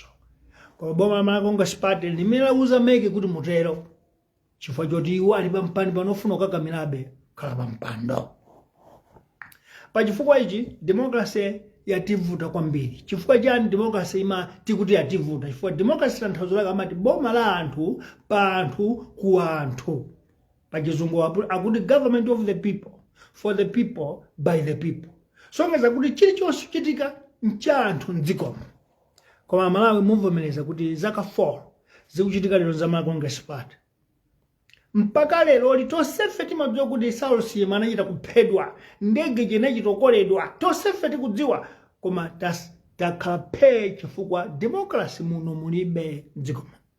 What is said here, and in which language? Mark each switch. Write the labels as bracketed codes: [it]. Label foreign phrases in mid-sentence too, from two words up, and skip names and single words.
[ny] Koma boma la Malawi Party limelauza ameki kuti mutero chifukwa choti iwo ali pampando panofuna kukakamirabe khala pampando. Pachifukwa ichi democracy yativuta kwambiri. Chifukwa chani democracy tikuti yativuta? Chifukwa democracy tanthauzo lake amati boma la anthu pa anthu ku anthu. Pachizungu akuti [en] government of the people, for the people, by the people. [ny] So ngeza kuti chilichonse chitika ncha anthu mdzikomo. Koma Malawi muvomereza kuti zaka 4 zikuchitika lero za Malawi Party. Mpaka lero litonsefe timadziwa kuti Saulo anachita kuphedwa, ndege inachitokoledwa, tonsefe tikudziwa koma takhala chifukwa democracy muno mulibe mdzikomo.